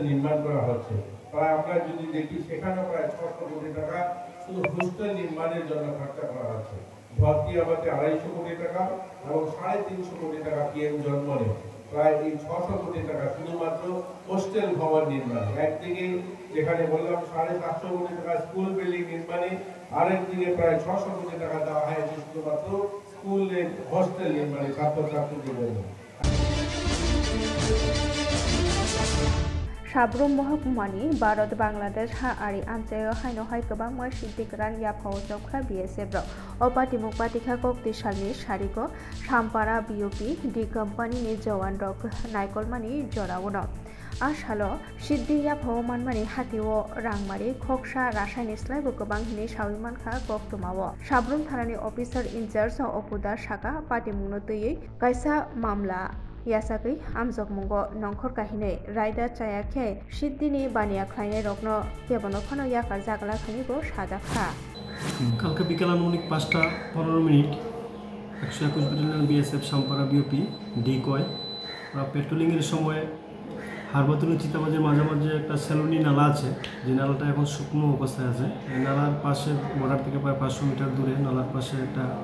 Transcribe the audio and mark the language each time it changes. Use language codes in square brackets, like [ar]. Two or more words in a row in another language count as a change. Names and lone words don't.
[bn] নির্মাণ করা হচ্ছে প্রায় আমরা যদি দেখি সেখানে প্রায় ৬০০ কোটি টাকা শুধু হোস্টেল নির্মাণের জন্য খরচা করা হচ্ছে ধরতি আবাতে ২৫০ কোটি টাকা এবং ৩৫০ কোটি টাকা পিএম জন্মনে প্রায় এই ৬০০ কোটি টাকা শুধুমাত্র হোস্টেল ভবন নির্মাণে একদিকে যেখানে বললাম ৭৫০ কোটি টাকা [en] school building [bn] নির্মাণে আরেকদিকে প্রায় ৬০০ কোটি টাকা দেওয়া হয়েছে শুধুমাত্র স্কুলের হোস্টেল নির্মাণে ছাত্রছাত্রীদের জন্য [trp] साब्रुम महकुमानि भारत बांग्लादेश हाआरि आनजायाव हायनहाय गोबां मासिदिग्रान याफाव जबखा बिएसएफ अपातिमुख बातिखा कक्तिसालनि सारिको सामपारा बिउपि डि कम्पानिनि जवान रक नायकलमानि जरावनो आसालो सिद्धि याफाव मानमानि हातिओ रांमारि खक्सा रासायनिक स्लाइबो गोबां हिनि साविमानखा गक्तमावो साब्रुम थानानि [en] officer in-charge [trp] अपुदा साका पातिमुंनो तैयै कायसा मामला यासाकै आमजक मुंगो नंखर काहिनै रायदा चायाखे सिद्धिनि बानिया खायनाय रत्न केबनो फानो याकार जागला खानिबो सादाखा [bn] কালকে বিকেল আনুমানিক ৫টা ১৫ মিনিট ১২১ ব্যাটালিয়ন বিএসএফ সামপাড়া বিওপি ডিকয় ওরা পেট্রোলিংয়ের সময় হারবাতুনি চিতাবাজের মাঝামাঝি একটা সেলুনি নালা আছে যে নালাটা এখন শুকনো অবস্থায় আছে এই নালার পাশে বর্ডার থেকে প্রায় ৫০০ মিটার দূরে নালার পাশে একটা